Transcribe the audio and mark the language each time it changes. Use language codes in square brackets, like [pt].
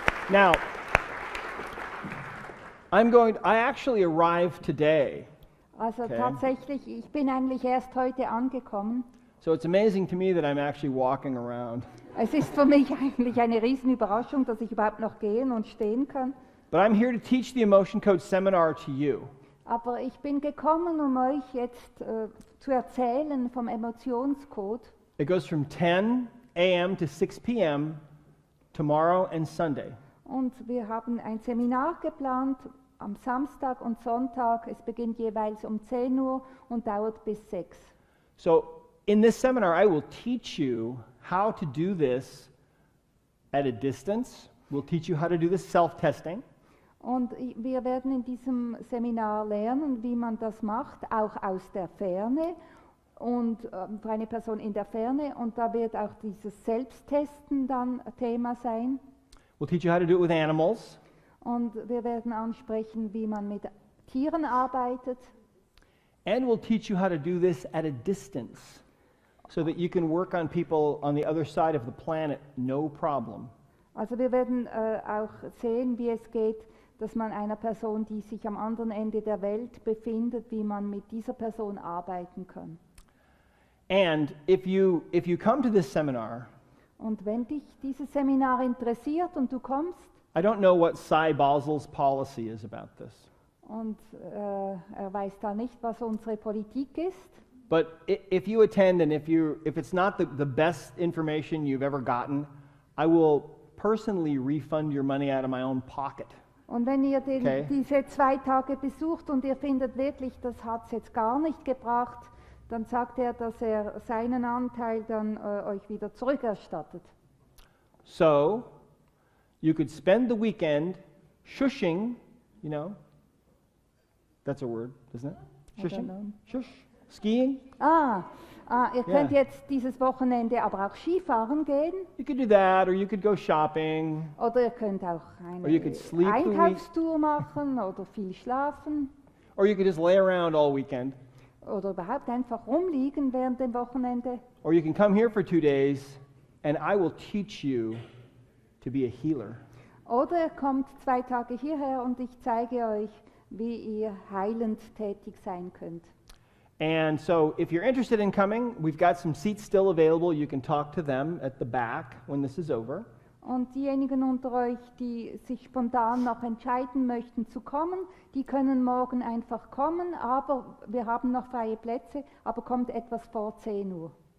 [en] Now, I actually arrived today. [de] Also [en] Okay. [de] tatsächlich, ich bin eigentlich erst heute angekommen. [en] So it's amazing to me that I'm actually walking around. [de] Es ist für mich eigentlich eine Riesenüberraschung, dass ich überhaupt noch gehen und stehen kann. [en] But I'm here to teach the Emotion Code seminar to you. [de] Aber ich bin gekommen, um euch jetzt zu erzählen vom Emotionscode. [en] It goes from 10 a.m. to 6 p.m. tomorrow and Sunday. [de] Und wir haben ein Seminar geplant am Samstag und Sonntag. Es beginnt jeweils um 10 Uhr und dauert bis 6. [en] So in this seminar, I will teach you how to do this at a distance. We'll teach you how to do this self-testing. [de] Und wir werden in diesem Seminar lernen, wie man das macht, auch aus der Ferne und für eine Person in der Ferne. Und da wird auch dieses Selbsttesten dann Thema sein. [en] We'll teach you how to do it with animals. [de] Und wir werden ansprechen, wie man mit Tieren arbeitet. [en] And we'll teach you how to do this at a distance so that you can work on people on the other side of the planet, no problem. [de] Also wir werden auch sehen, wie es geht, dass man einer Person, die sich am anderen Ende der Welt befindet, wie man mit dieser Person arbeiten kann. [en] And if you come to this seminar, [de] Und wenn dich dieses Seminar interessiert und du kommst, [en] I don't know what Cy Basel's policy is about this. [de] und er weiß da nicht, was unsere Politik ist, [en] But if you attend and if it's not the best information you've ever gotten, I will personally refund your money out of my own pocket. [de] und wenn ihr [en] Okay. [de] diese 2 Tage besucht und ihr findet wirklich, das hat es jetzt gar nicht gebracht, dann sagt er, dass er seinen Anteil dann euch wieder zurückerstattet. [en] So you could spend the weekend shushing, you know, that's a word, isn't it? I don't Shushing? know. Shush? Skiing? [de] Ihr könnt Ja. jetzt dieses Wochenende aber auch Skifahren gehen [en] You could do that, or you could go shopping, [de] oder ihr könnt auch [en] Or you [de] eine [en] could sleep the week. [de] Einkaufstour machen oder viel schlafen [en] or you could just lay around all weekend, [de] oder überhaupt einfach rumliegen während dem Wochenende. [en] or you can come here for 2 days and I will teach you to be a healer. [de] Oder ihr kommt 2 Tage hierher und ich zeige euch, wie ihr heilend tätig sein könnt. [en] And so if you're interested in coming, we've got some seats still available. You can talk to them at the back when this is over. [de] Und diejenigen unter euch, die sich spontan noch entscheiden möchten zu kommen, die können morgen einfach kommen, aber wir haben noch freie Plätze, aber kommt etwas vor 10 Uhr.